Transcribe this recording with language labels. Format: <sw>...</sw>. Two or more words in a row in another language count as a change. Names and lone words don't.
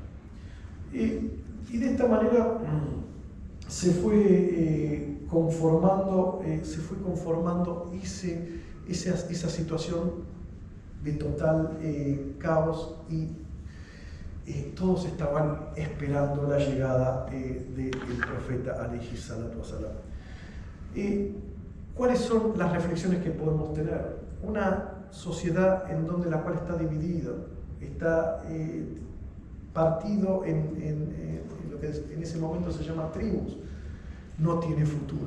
<es>Y de esta manera se fue conformando esa situación de total caos, y todos estaban esperando la llegada del profeta</es> <ar>عليه الصلاة والسلام.</ar> <es>¿Cuáles son las reflexiones que podemos tener? Una sociedad en donde la cual está dividida, está partido en lo que en ese momento se llama tribus, no tiene futuro.</es>